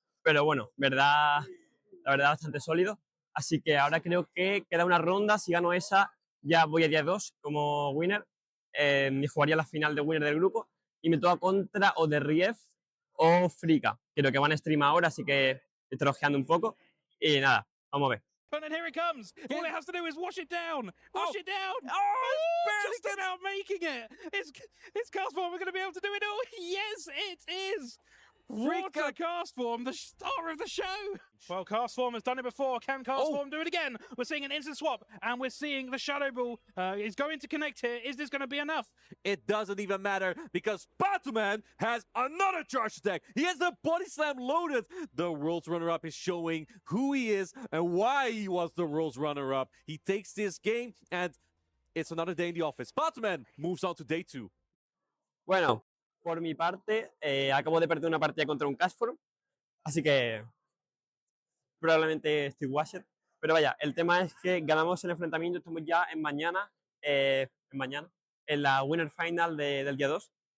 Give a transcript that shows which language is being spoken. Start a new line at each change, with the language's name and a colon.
Spanish: Pero bueno, la verdad bastante sólido. Así que ahora creo que queda una ronda. Si gano esa, ya voy a día 2 como winner. Y jugaría la final de winner del grupo. Y me toca contra o de Rief o Frika. Creo que van a stream ahora, así que estoy ojeando un poco. Y nada, vamos a ver.
English: And then here it comes. All it has to do is wash it down. Wash it down. barely Just about making it. It's Castform. We're going to be able to do it all. Yes, it is. Water Castform, the star of the show. Well, Castform has done it before. Can Castform do it again? We're seeing an instant swap, and we're seeing the Shadow Ball is going to connect here. Is this going to be enough? It doesn't even matter because Pataman has another charge attack. He has the body slam loaded. The world's runner-up is showing who he is and why he was the world's runner-up. He takes this game and it's another day in the office. Pataman moves on to day 2.
Spanish: Bueno, por mi parte, acabo de perder una partida contra un Castform, así que probablemente estoy washed. Pero vaya, el tema es que ganamos el enfrentamiento, estamos ya mañana, en la Winner Final del día 2.